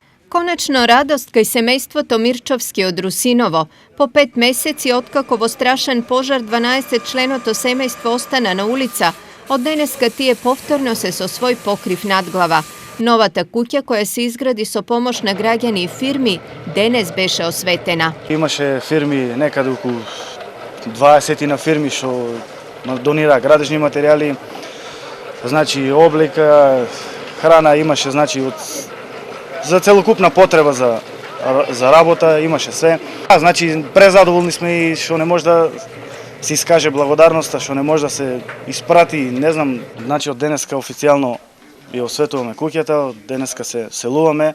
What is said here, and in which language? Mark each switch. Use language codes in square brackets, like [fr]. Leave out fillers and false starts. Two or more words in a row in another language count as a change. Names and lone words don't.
[mk] Konačno radost kaj semejstvo Tomirčovski od Rusinovo. Po 5 meseci otkakovo strašan požar 12-členoto semejstvo ostana na ulica, od deneska tije povtorno se so svoj pokriv nadglava. Novata kuća koja se izgradi so pomoć na građani firmi denes beše osvetena. Имаше фирми, некаде околу 20 на фирми што донира градежни материјали, значи облека, храна имаше, значи за целокупна потреба за работа имаше све. Значи презадоволни сме и што не може да се искаже благодарноста, што не може да се испрати, не знам, значи од денеска официјално ја осветуваме куќата, од денеска се селуваме.